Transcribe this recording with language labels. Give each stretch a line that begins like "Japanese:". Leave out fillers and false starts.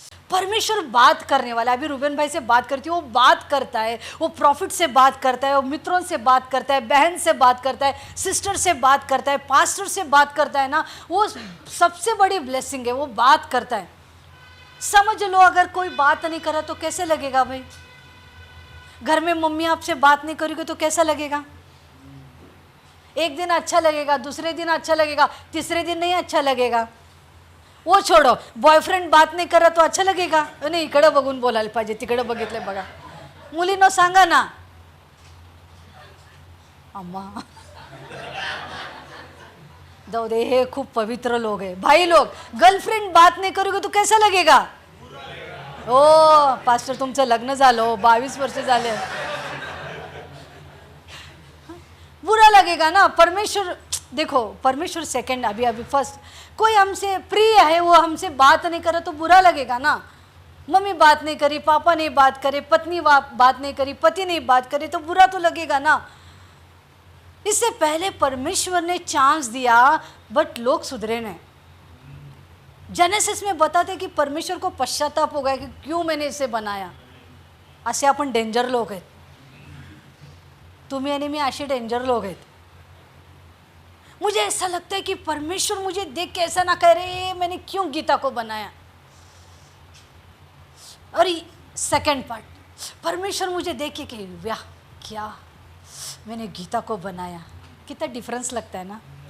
Hindi: परमेश्वर बात करने वाला. अभी रूबेन भाई से बात करती है, वो बात करता है, वो प्रॉफिट से बात करता है, वो मित्रों से बात करता है, बहन से बात करता है, सिस्टर से बात करता है, पास्टर से बात करता है ना, वो सबसे बड़ी ब्लेसिंग है. वो बात करता है. समझ लो, अगर कोई बात नहीं करा तो कैसे लगेगा भाई? घर में मम्मी आपसे बात नहीं करेगी तो कैसा लगेगा? एक दिन अच्छा लगेगा, दूसरे दिन अच्छा लगेगा, तीसरे दिन नहीं अच्छा लगेगा. वो छोड़ो, बॉयफ्रेंड बात
Marathi: नाही करत
Hindi: तो अच्छा लगेगा?
Marathi: नाही, इकडे बघून बोलायला पाहिजे, तिकडे बघितले बघा. मुलींनो सांगा ना. अम्मा जाऊ दे, हे खूप पवित्र लोग है.
Hindi: भाई लोग, गर्लफ्रेंड बात नहीं करोगे तो कैसा लगेगा?
Marathi: ओ पास्टर, तुमचं लग्न झालं, 22 वर्ष झाले.
Hindi: बुरा लगेगा ना.
Marathi: परमेश्वर
Hindi: देखो परमेश्वर सेकंड, अभी अभी फर्स्ट। कोई हमसे प्रिय है, वो हमसे बात नहीं करे तो बुरा लगेगा ना। मम्मी बात नहीं करी, पापा नहीं बात करे, पत्नी बात नहीं करी, पति नहीं बात करे तो बुरा तो लगेगा ना। इससे पहले परमेश्वर ने चांस दिया, बट लोग सुधरे नहीं। जेनेसिस में बताते कि परमेश्वर को पश्चाताप हो गया कि क्यों मैंने इसे बनाया।
Marathi: असे आपण डेंजर लोक आहेत, तुम्ही आणि मी असे डेंजर लोग आहेत।
Hindi: मुझे ऐसा लगता है कि परमेश्वर मुझे देख के ऐसा ना कह रहे मैंने क्यों गीता को बनाया। और सेकंड पार्ट, परमेश्वर मुझे देख के कहे वाह क्या मैंने गीता को बनाया। कितना डिफरन्स लगता है ना।